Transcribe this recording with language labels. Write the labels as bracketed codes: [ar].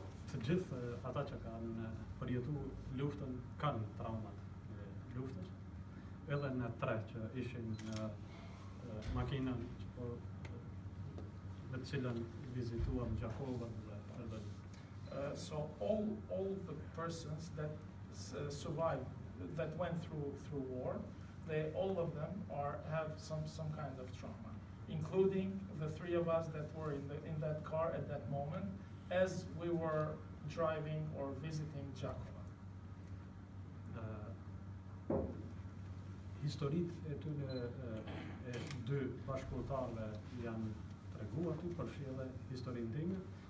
[sq] Të gjithë ata që kanë përjetuar luftën kanë traumat e luftës. Edhe në tre që ishin në makinën me të cilën vizituam Gjakovën dhe Ferdonian. [en] So all the persons that survived, that went through war, all of them have some kind of trauma, including the three of us that were in that car at that moment, as we were driving or visiting Gjakova. [sq] Historitë e tyre e dy bashkëpunëtarëve janë treguar aty, përfshi edhe historinë time.